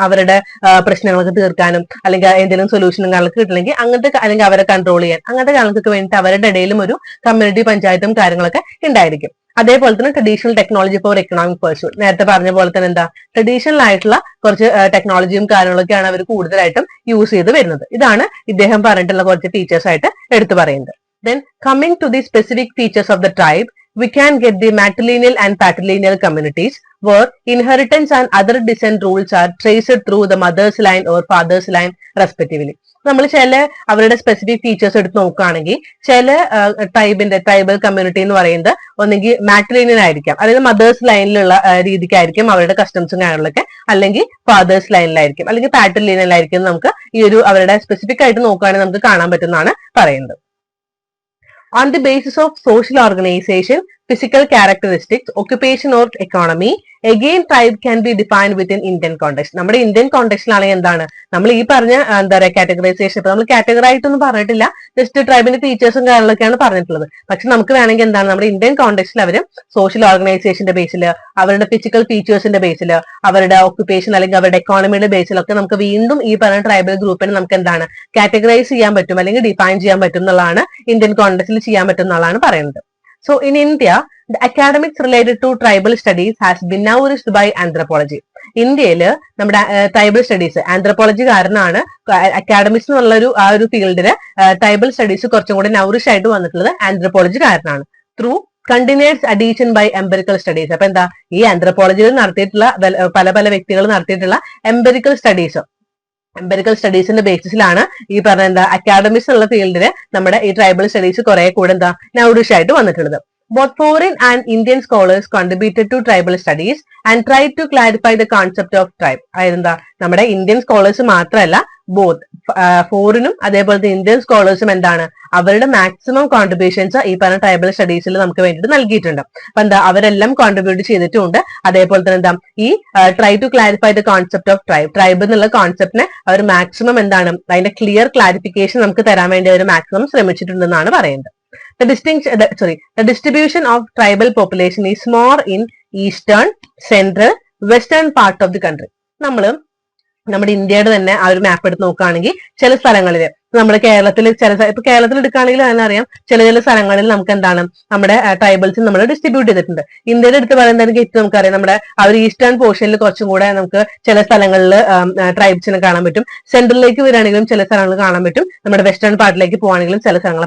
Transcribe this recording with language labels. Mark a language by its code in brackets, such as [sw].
[ml] അവരുടെ പ്രശ്നങ്ങളൊക്കെ തീർക്കാനും അല്ലെങ്കിൽ എന്തെങ്കിലും സൊല്യൂഷനും കാര്യങ്ങളൊക്കെ കിട്ടില്ലെങ്കിൽ അങ്ങനത്തെ അല്ലെങ്കിൽ അവരെ കൺട്രോൾ ചെയ്യാൻ അങ്ങനത്തെ കാര്യങ്ങൾക്ക് വേണ്ടിയിട്ട് അവരുടെ ഇടയിലും ഒരു കമ്മ്യൂണിറ്റി പഞ്ചായത്തും കാര്യങ്ങളൊക്കെ ഉണ്ടായിരിക്കും. അതേപോലെ തന്നെ [en] traditional technology for economic pursuit, [ml] നേരത്തെ പറഞ്ഞ പോലെ തന്നെ എന്താ ട്രഡീഷണൽ ആയിട്ടുള്ള കുറച്ച് ടെക്നോളജിയും കാര്യങ്ങളൊക്കെയാണ് അവർ കൂടുതലായിട്ടും യൂസ് ചെയ്ത് വരുന്നത്. ഇതാണ് ഇദ്ദേഹം പറഞ്ഞിട്ടുള്ള കുറച്ച് ഫീച്ചേഴ്സ് ആയിട്ട് എടുത്തു പറയുന്നത്. [en] Then coming to the specific features of the tribe, we can get the matrilineal and patrilineal communities where inheritance and other descent rules are traced through the mother's line or father's line respectively. [ml] നമ്മൾ ചില അവരുടെ specific features എടുത്ത് നോക്കുകയാണെങ്കിൽ ചില tribal community എന്ന് പറയുന്നത് ഒന്നെങ്കിൽ മാട്രിലിനിയൽ ആയിരിക്കാം, അതായത് മദേഴ്സ് ലൈനിലുള്ള രീതിക്കായിരിക്കും അവരുടെ കസ്റ്റംസും കാര്യങ്ങളൊക്കെ, അല്ലെങ്കിൽ ഫാദേഴ്സ് ലൈനിലായിരിക്കും, അല്ലെങ്കിൽ പാട്രിലിനിയൽ ആയിരിക്കും. നമുക്ക് ഈ ഒരു അവരുടെ സ്പെസിഫിക് ആയിട്ട് നോക്കുകയാണെങ്കിൽ നമുക്ക് കാണാൻ പറ്റുന്നതാണ് പറയുന്നത്. [en] On the basis of social organization, physical characteristics, occupation or economy, again tribe can be defined within Indian context. [ml] നമ്മുടെ ഇന്ത്യൻ കോണ്ടെക്സ്റ്റിലാണെങ്കിൽ എന്താണ് നമ്മൾ ഈ പറഞ്ഞ എന്താ പറയുക കാറ്റഗറൈസേഷൻ ഇപ്പൊ നമ്മൾ കാറ്റഗറി ആയിട്ടൊന്നും പറഞ്ഞിട്ടില്ല, ജസ്റ്റ് ട്രൈബിന്റെ ഫീച്ചേഴ്സും കാര്യങ്ങളൊക്കെയാണ് പറഞ്ഞിട്ടുള്ളത്. പക്ഷെ നമുക്ക് വേണമെങ്കിൽ എന്താണ് നമ്മുടെ ഇന്ത്യൻ കോണ്ടെക്സ്റ്റിൽ അവർ സോഷ്യൽ ഓർഗനൈസേഷന്റെ ബേസിൽ, അവരുടെ ഫിസിക്കൽ ഫീച്ചേഴ്സിന്റെ ബേസിൽ, അവരുടെ ഓക്യുപ്പേഷൻ അല്ലെങ്കിൽ അവരുടെ എക്കോണമിയുടെ ബേസിലൊക്കെ നമുക്ക് വീണ്ടും ഈ പറഞ്ഞ ട്രൈബൽ ഗ്രൂപ്പിനെ നമുക്ക് എന്താണ് കാറ്റഗറൈസ് ചെയ്യാൻ പറ്റും അല്ലെങ്കിൽ ഡിഫൈൻ ചെയ്യാൻ പറ്റും എന്നുള്ളതാണ് ഇന്ത്യൻ കോണ്ടെക്സ്റ്റിൽ ചെയ്യാൻ പറ്റും എന്നുള്ളതാണ് പറയുന്നത്. [en] So in India, the academics related to tribal studies has been nourished by anthropology. [ml] ഇന്ത്യയിൽ നമ്മുടെ ട്രൈബൽ സ്റ്റഡീസ് ആന്ത്രപ്പോളജി കാരണമാണ് അക്കാഡമിക്സ് എന്നുള്ള ആ ഒരു ഫീൽഡില് ട്രൈബൽ സ്റ്റഡീസ് കുറച്ചും കൂടെ നൗറിഷ് ആയിട്ട് വന്നിട്ടുള്ളത് ആന്ത്രപ്പോളജി കാരണമാണ്. [en] Through continuous addition by empirical studies. [ml] അപ്പൊ എന്താ ഈ ആന്ത്രപ്പോളജിയിൽ നടത്തിയിട്ടുള്ള പല വ്യക്തികൾ നടത്തിയിട്ടുള്ള എംപെറിക്കൽ സ്റ്റഡീസിന്റെ ബേസിസിലാണ് ഈ പറഞ്ഞ എന്താ അക്കാഡമിക്സ് എന്നുള്ള ഫീൽഡില് നമ്മുടെ ഈ ട്രൈബൽ സ്റ്റഡീസ് കുറെ കൂടെ എന്താ നൗറിഷ് ആയിട്ട് വന്നിട്ടുള്ളത്. [en] Both foreign and Indian scholars contributed to tribal studies and tried to clarify the concept of tribe. [ml] അതെന്താ നമ്മുടെ ഇന്ത്യൻ സ്കോളേഴ്സ് മാത്രമല്ല ബോത്ത് ഫോറിനും അതേപോലെ തന്നെ ഇന്ത്യൻ സ്കോളേഴ്സും എന്താണ് അവരുടെ മാക്സിമം കോൺട്രിബ്യൂഷൻസ് ഈ പറഞ്ഞ ട്രൈബൽ സ്റ്റഡീസിൽ നമുക്ക് വേണ്ടിയിട്ട് നൽകിയിട്ടുണ്ട്. അപ്പൊ എന്താ അവരെല്ലാം കോൺട്രിബ്യൂട്ട് ചെയ്തിട്ടുണ്ട്. അതേപോലെ തന്നെ എന്താ ഈ [en] try to clarify the concept of tribe [ml] എന്നുള്ള കോൺസെപ്റ്റിനെ അവർ മാക്സിമം എന്താണ് അതിന്റെ ക്ലിയർ ക്ലാരിഫിക്കേഷൻ നമുക്ക് തരാൻ വേണ്ടി അവർ മാക്സിമം ശ്രമിച്ചിട്ടുണ്ടെന്നാണ് പറയുന്നത്. [en] The distribution of tribal population is more in eastern, central, western part of the country. [ml] നമ്മുടെ ഇന്ത്യയുടെ തന്നെ ആ ഒരു മാപ്പ് എടുത്ത് നോക്കുകയാണെങ്കിൽ ചില സ്ഥലങ്ങളിൽ നമ്മുടെ കേരളത്തിൽ ഇപ്പൊ കേരളത്തിൽ എടുക്കുകയാണെങ്കിൽ അതിനറിയാം ചില സ്ഥലങ്ങളിൽ നമുക്ക് എന്താണ് നമ്മുടെ ട്രൈബൽസ് നമ്മൾ ഡിസ്ട്രിബ്യൂട്ട് ചെയ്തിട്ടുണ്ട്. ഇന്ത്യയുടെ അടുത്ത് പറയുന്നതാണെങ്കിൽ ഏറ്റവും നമുക്കറിയാം നമ്മുടെ ആ ഒരു ഈസ്റ്റേൺ പോർഷനിൽ കുറച്ചും കൂടെ നമുക്ക് ചില സ്ഥലങ്ങളിൽ ട്രൈബ്സിനെ കാണാൻ പറ്റും. സെൻട്രലിലേക്ക് വരികയാണെങ്കിലും ചില സ്ഥലങ്ങൾ കാണാൻ പറ്റും. നമ്മുടെ വെസ്റ്റേൺ പാർട്ടിലേക്ക് പോവാണെങ്കിലും ചില സ്ഥലങ്ങൾ.